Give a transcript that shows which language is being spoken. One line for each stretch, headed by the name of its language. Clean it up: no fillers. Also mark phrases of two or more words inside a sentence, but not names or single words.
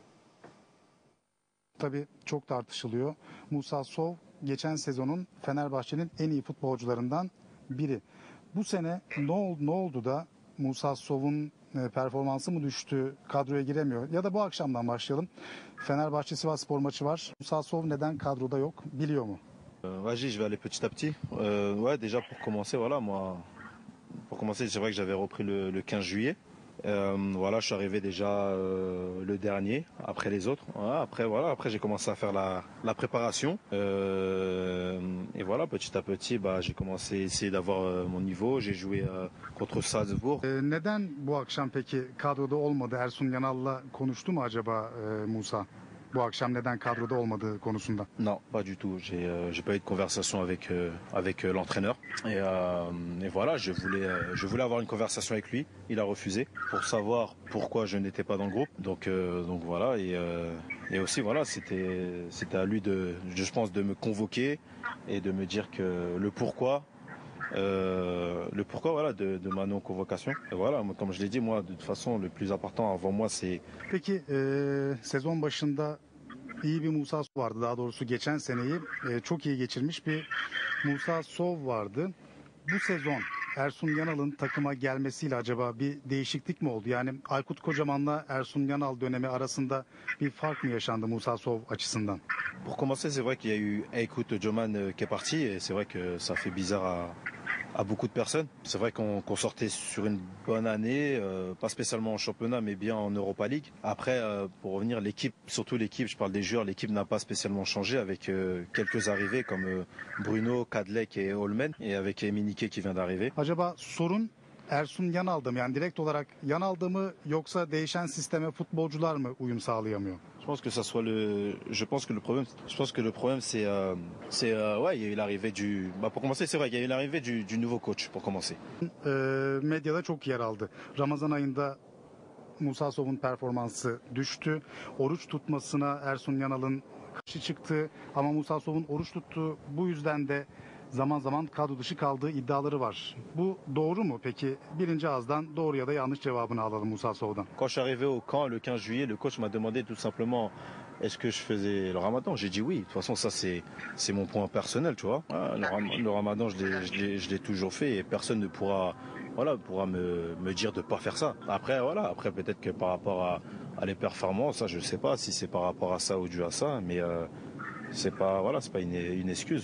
Turkish: Tabii çok tartışılıyor. Musa Sov geçen sezonun Fenerbahçe'nin en iyi futbolcularından biri. Bu sene ne oldu da Musa Sov'un performansı mı düştü, kadroya giremiyor? Ya da bu akşamdan başlayalım. Fenerbahçe Sivasspor maçı var. Musa Sov neden kadroda yok biliyor mu?
French: Vas-y, je vais aller petit à petit. Ouais, déjà pour commencer, voilà, moi, pour commencer, c'est vrai que j'avais repris le 15 juillet. Voilà, je suis arrivé déjà le dernier, après les autres. Après j'ai commencé à faire la préparation. Et voilà, petit à petit, j'ai commencé à essayer d'avoir mon niveau. J'ai joué contre Salzbourg.
Turkish: Neden bu akşam peki kadroda olmadı? Ersun Yanal'la konuştu mu acaba Musa? Bu akşam neden kadroda olmadığı konusunda?
French: Non, pas du tout. J'ai pas eu de conversation avec l'entraîneur. Et voilà, je voulais avoir une conversation avec lui. Il a refusé pour savoir pourquoi je n'étais pas dans le groupe. Donc voilà. Et aussi voilà, c'était à lui je pense, de me convoquer et de me dire que le pourquoi voilà de ma non-convocation. Et voilà, comme je l'ai dit, moi de toute façon le plus important avant moi c'est...
Turkish: Peki sezon başında iyi bir Musa Sov vardı. Daha doğrusu geçen seneyi çok iyi geçirmiş bir Musa Sov vardı. Bu sezon Ersun Yanal'ın takıma gelmesiyle acaba bir değişiklik mi oldu? Yani Aykut Kocaman'la Ersun Yanal dönemi arasında bir fark mı yaşandı Musa Sov açısından?
French: Pour commencer, c'est vrai qu'il y a eu Aykut Kocaman qui est parti et c'est vrai que ça fait bizarre à beaucoup de personnes. C'est vrai qu'on sortait sur une bonne année, pas spécialement en championnat mais bien en Europa League. Après, pour revenir, l'équipe, surtout l'équipe, je parle des joueurs, l'équipe n'a pas spécialement changé avec quelques arrivées comme Bruno, Kadlec et Holmen et avec Eminike qui vient d'arriver.
Turkish: Acaba sorun Ersun Yanal'da mı? Yani direkt olarak Yanal'da mı yoksa değişen sisteme futbolcular mı uyum sağlayamıyor?
French: Je pense que ça soit je pense que le problème c'est ouais, il y a eu l'arrivée pour commencer, c'est vrai, il y a eu l'arrivée du nouveau coach pour commencer.
Turkish: Medyada çok yer aldı. Ramazan ayında Musa Sov'un performansı düştü. Oruç tutmasına Ersun Yanal'ın karşı çıktı ama Musa Sov'un oruç tuttuğu bu yüzden de zaman zaman kadro dışı kaldığı iddiaları var. Bu doğru mu peki? Birinci ağızdan doğru ya da yanlış cevabını alalım Musa Sov'dan.
French: Quand je suis arrivé au camp le 15 juillet, le coach m'a demandé tout simplement est-ce que je faisais le ramadan. J'ai dit oui. De toute façon, ça c'est mon point personnel, tu vois. Le ramadan, je l'ai toujours fait et personne ne pourra me dire de pas faire ça. Après peut-être que par rapport à les performances, ça je sais pas si c'est par rapport à ça ou dû à ça, mais c'est pas une excuse.